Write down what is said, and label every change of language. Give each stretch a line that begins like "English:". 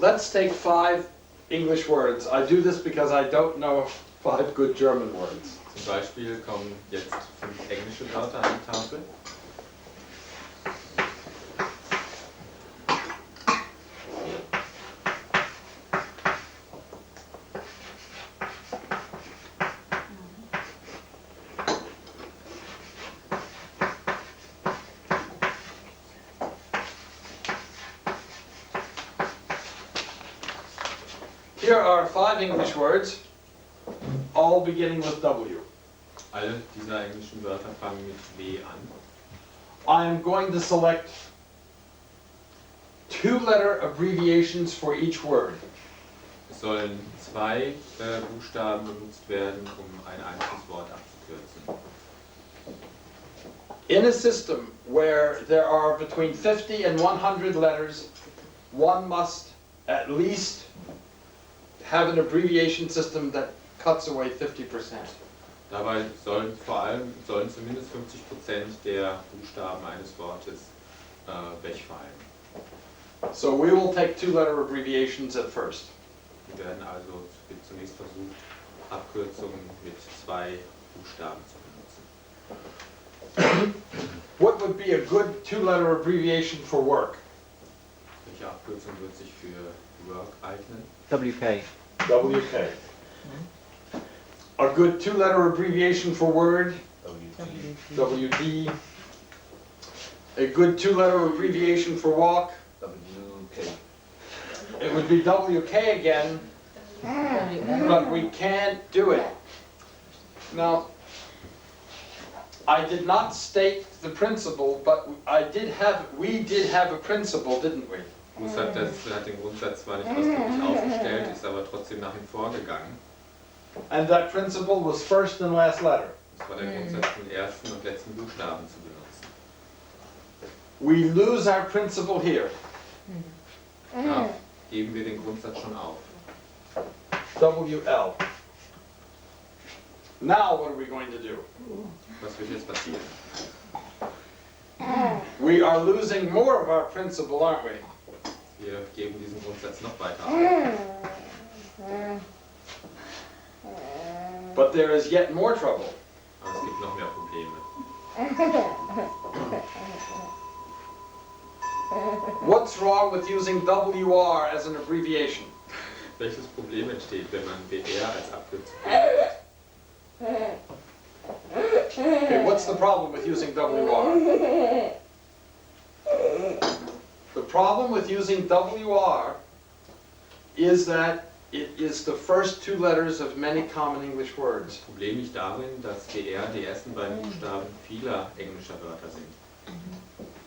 English: Let's take 5 English words. I do this because I don't know 5 good German words.
German: Zum Beispiel kommen jetzt 5 englische Wörter an die Tafel.
English: Here are 5 English words, all beginning with W.
German: Alle dieser englischen Wörter fangen mit W an.
English: I am going to select 2-letter abbreviations for each word.
German: Es sollen 2 Buchstaben benutzt werden, um ein einzelnes Wort abzukürzen.
English: In a system where there are between 50 and 100 letters, one must at least have an abbreviation system that cuts away 50%.
German: Dabei sollen zumindest 50% der Buchstaben eines Wortes wegfallen.
English: So we will take 2-letter abbreviations at first.
German: Wir werden also zunächst versucht, Abkürzungen mit 2 Buchstaben zu benutzen.
English: What would be a good 2-letter abbreviation for work?
German: Welche Abkürzung wird sich für Work eignen?
English: WK. WK. A good 2-letter abbreviation for word? WD. A good 2-letter abbreviation for walk? WK. It would be WK again, but we can't do it. Now, I did not state the principle, but we did have a principle, didn't we?
German: Hus hat den Grundsatz zwar nicht ausdrücklich aufgestellt, ist aber trotzdem nach ihm vorgegangen.
English: And that principle was first and last letter.
German: Das war der Grundsatz, den ersten und letzten Buchstaben zu benutzen.
English: We lose our principle here.
German: Da geben wir den Grundsatz schon auf.
English: WL. Now what are we going to do?
German: Was wird jetzt passieren?
English: We are losing more of our principle, aren't we?
German: Wir geben diesen Grundsatz noch weiter auf.
English: But there is yet more trouble.
German: Aber es gibt noch mehr Probleme.
English: What's wrong with using WR as an abbreviation?
German: Welches Problem entsteht, wenn man WR als Abkürzung benutzt?
English: Okay, what's the problem with using WR? The problem with using WR is that it is the first 2 letters of many common English words.
German: Das Problem liegt darin, dass WR die ersten beiden Buchstaben vieler englischer Wörter sind.